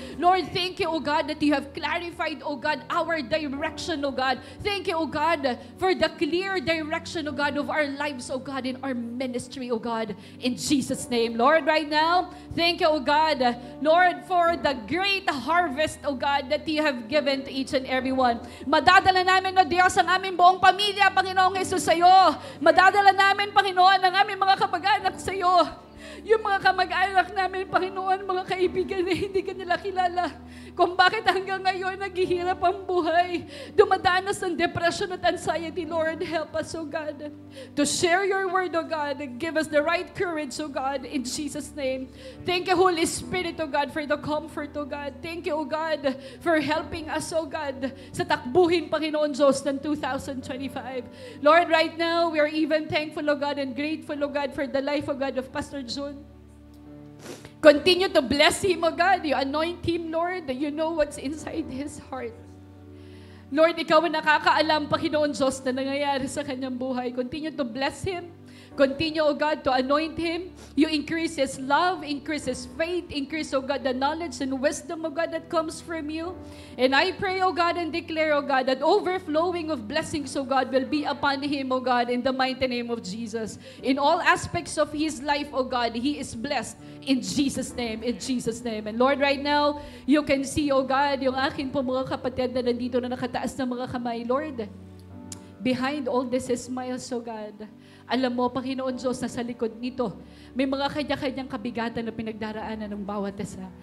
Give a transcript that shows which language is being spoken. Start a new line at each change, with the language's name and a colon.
English: Lord, thank you, oh God, that you have clarified, oh God, our direction, oh God. Thank you, oh God, for the clear direction, oh God, of our lives, oh God, in our ministry, oh God, in Jesus' name. Lord, right now, thank you, oh God, Lord, for the great harvest, oh God, that you have given to each and every one.
Filipino: Madadala namin, O Diyos, ang aming buong pamilya, Panginoong Jesus, sa iyo. Madadala namin, Panginoon, ang aming mga kapag-anak sa iyo. Yung mga kamag-anak namin, Panginoon, mga kaibigan na hindi ka nila kilala. Kung bakit hanggang ngayon naghihirap ang buhay. Dumadanas ng
English: depression at anxiety, Lord, help us, O God, to share your word, O God, and give us the right courage, O God, in Jesus' name. Thank you, Holy Spirit, O God, for the comfort, O God. Thank you, O God, for helping us, O God,
Filipino: sa takbuhin,
English: Panginoon Diyos, ng 2025. Lord, right now, we are even thankful, O God, and grateful, O God, for the life, O God, of Pastor June. Continue to bless him, O God. You anoint him, Lord. You know what's inside his heart.
Filipino: Lord, ikaw ang nakakaalam, Panginoon Diyos, na nangyayari sa kanyang buhay.
English: Continue to bless him. Continue, O God, to anoint him. You increase his love, increase his faith, increase, O God, the knowledge and wisdom, O God, that comes from you. And I pray, O God, and declare, O God, that overflowing of blessings, O God, will be upon him, O God, in the mighty name of Jesus. In all aspects of his life, O God, he is blessed in Jesus' name, in Jesus' name. And Lord, right now, you can see, O God,
Filipino: yung akin po mga kapatid na nandito na nakataas ng mga kamay.
English: Lord, behind all this is smiles, O God.
Filipino: Alam mo, Panginoon Diyos, na sa likod nito, may mga kanya-kanyang kabigatan na pinagdaraanan ng bawat isa.